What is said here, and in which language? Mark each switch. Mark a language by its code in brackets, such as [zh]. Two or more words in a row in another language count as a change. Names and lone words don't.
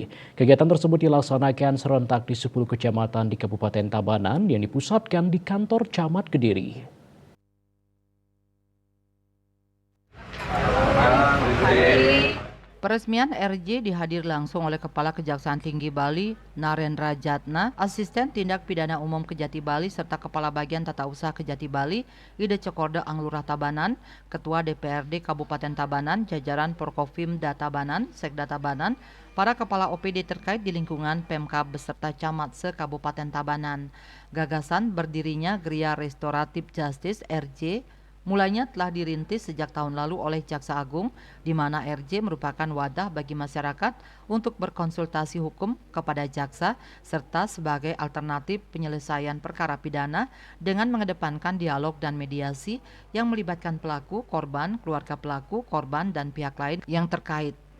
[id] Kegiatan tersebut dilaksanakan serentak di 10 kecamatan di Kabupaten Tabanan yang dipusatkan di kantor Camat Kediri. Peresmian RJ dihadiri langsung oleh Kepala Kejaksaan Tinggi Bali, Narendra Jatna, Asisten Tindak Pidana Umum Kejati Bali, serta Kepala Bagian Tata Usaha Kejati Bali, Ide Cokorda Anglurah Tabanan, Ketua DPRD Kabupaten Tabanan, jajaran Porkofimda Tabanan, Sekda Tabanan, para kepala OPD terkait di lingkungan Pemkab beserta camat se-Kabupaten Tabanan. Gagasan berdirinya Geria Restoratif Justice RJ mulanya telah dirintis sejak tahun lalu oleh Jaksa Agung, di mana RJ merupakan wadah bagi masyarakat untuk berkonsultasi hukum kepada jaksa, serta sebagai alternatif penyelesaian perkara pidana dengan mengedepankan dialog dan mediasi yang melibatkan pelaku, korban, keluarga pelaku, korban, dan pihak lain yang terkait.